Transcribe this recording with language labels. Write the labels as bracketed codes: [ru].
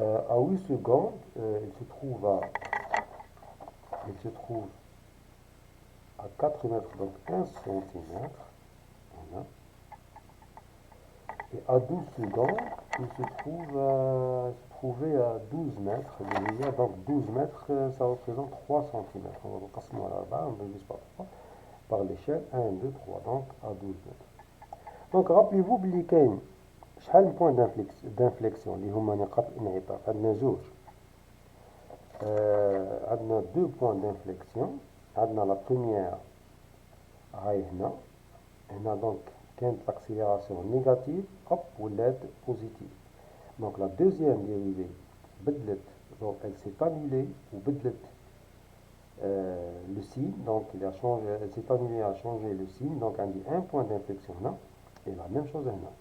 [fr] À 8 secondes, il se trouve à 4 mètres, donc 1 centimètre. Voilà. Et à 12 secondes, il se trouvait à 12 mètres. Donc 12 mètres, ça représente 3 cm. On va passer là-bas, on divise par 3 par l'échelle. 1, 2, 3, donc à 12 mètres. Donc rappelez-vous qu'il y a [ar] شحال من [fr] point d'inflexion [ar] اللي هما نقاط الانعطاف. عندنا زوج. [fr] on a deux points d'inflexion. On a la première, on a donc l'accélération négative, hop, ou l'aide positive. Donc la deuxième dérivée, [ar] بدلت, [fr] donc elle s'est annulée, ou بدلت le signe, donc elle s'est annulée à changer le signe, donc on dit un point d'inflexion là, et la même chose là.